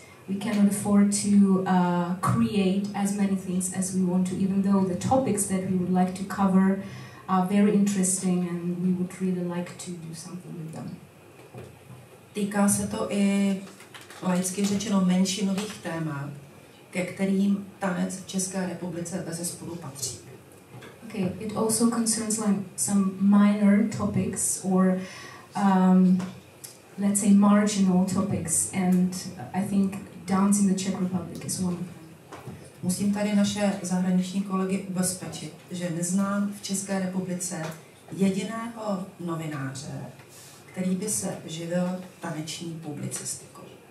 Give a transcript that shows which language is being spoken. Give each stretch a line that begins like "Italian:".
English: we cannot afford to create as many things as we want to, even though the topics that we would like to cover are very interesting and we would really like to do something with them.
Czech: Týká se to i laicky řečeno menšinových témat, ke kterým tanec v České republice bezesporu patří.
English: Okay, it also concerns like some minor topics or let's say marginal topics, and I think dance in the Czech Republic is one.
Czech: Musím tady naše zahraniční kolegy ubezpečit, že neznám v České republice jediného novináře, který by se živil taneční publicistikou.